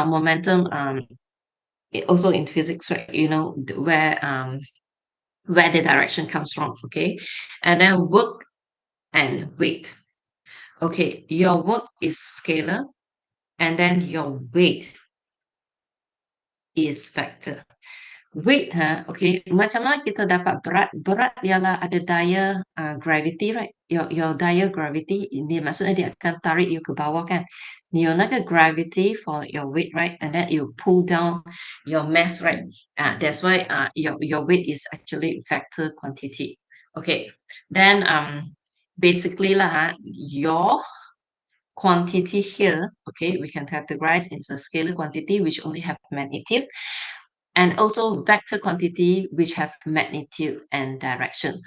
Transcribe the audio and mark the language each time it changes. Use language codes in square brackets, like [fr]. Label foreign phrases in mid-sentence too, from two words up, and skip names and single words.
[en] Now momentum, also in physics, right? Where the direction comes from. Okay, and then work and weight. Okay, your work is scalar, and then your weight is vector. Weight, okay, [ms] macam mana kita dapat berat? Berat ialah ada daya gravity, right? Your daya gravity, ini maksudnya dia akan tarik you ke bawah kan? [zh] 你有那个 [en] gravity for your weight, right? And then you pull down your mass, right? That's why your weight is actually vector quantity. Okay, then basically lah, your quantity here, okay, we can categorize into a scalar quantity which only have magnitude, and also vector quantity which have magnitude and direction.